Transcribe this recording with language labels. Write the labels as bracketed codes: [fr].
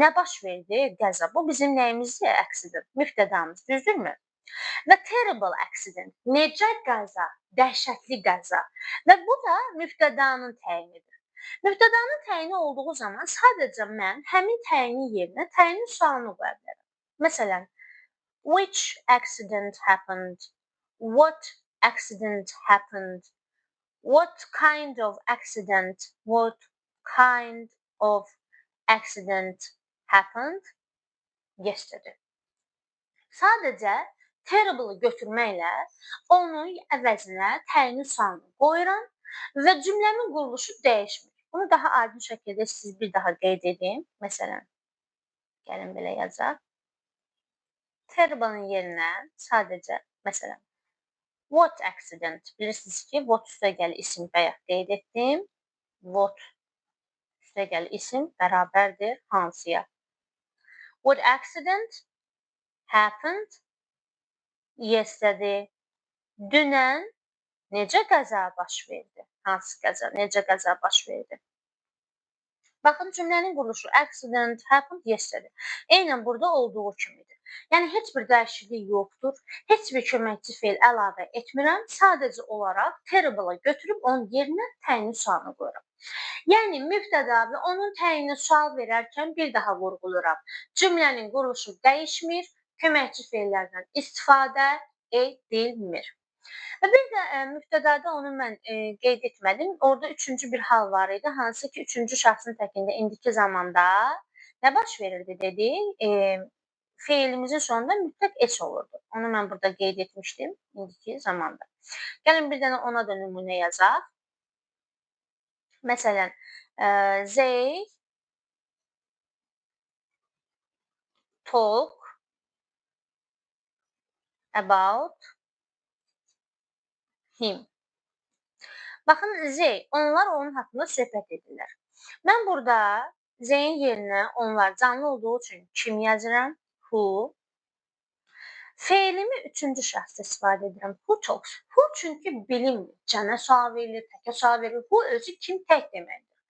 [az] Nə baş verdi? Qəza. Bu bizim nəyimizdir? Accident. Mübtədamız. Düzdürmü? Və [en] terrible accident. [az] Necə qəza? Dəhşətli qəza. Və bu da mübtədanın təyinidir. Mübtədanın təyini olduğu zaman sadəcə mən həmin təyinin yerinə təyinin sualını qoya bilərəm. [en] Məsələn, which accident happened? What accident happened? What kind of accident? What kind of accident happened yesterday? [az] Sadəcə terrible-ı götürməklə onun əvəzinə təyinin sualını qoyuram və cümləmin quruluşu dəyişmir. Bunu daha aydın şəkildə siz bir daha qeyd edin. Məsələn, gəlin belə yazaq. Terrible-ın yerinə sadəcə, məsələn, [en] what accident? [az] Bilirsiniz ki, what üstəgəl isim bayaq qeyd etdim. What üstəgəl isim bərabərdir hansıya? [en] What accident happened yesterday? [az] Dünən necə qəza baş verdi? Hansı qəza? Necə qəza baş verdi? Baxın, cümlənin quruluşu [en] accident happened yesterday. [az] Eynən burada olduğu kimidir. Yəni heç bir dəyişiklik yoxdur. Heç bir köməkçi fe'l əlavə etmirəm. Sadəcə olaraq terrible-ı götürüb onun yerinə təyinli sualını qoyuram. Yəni mübtəda və onun təyinli sual verərkən bir daha vurğuluram. Cümlənin quruluşu dəyişmir, köməkçi fe'llərdən istifadə edilmir. Və bir də mübtədada onu mən qeyd etmədim. Orada üçüncü bir hal var idi, hansı ki, üçüncü şəxsin təkində indiki zamanda nə baş verirdi dedik? Fe'ilimizin sonunda mütləq s olurdu. Onu mən burada qeyd etmişdim indiki zamanda. Gəlin bir dənə ona da nümunə yazaq. [en] Məsələn, they talk about him. [az] Baxın, they, onlar onun haqqında söhbət edirlər. Mən burada they-in yerinə onlar canlı olduğu üçün kim yazıram? Who. Fe'limi üçüncü şəxsdə istifadə edirəm. [en] Who talks. [az] Who çünki bilinmir. Cəmə sual verilir, təkə sual verilir. Who özü kim tək deməkdir.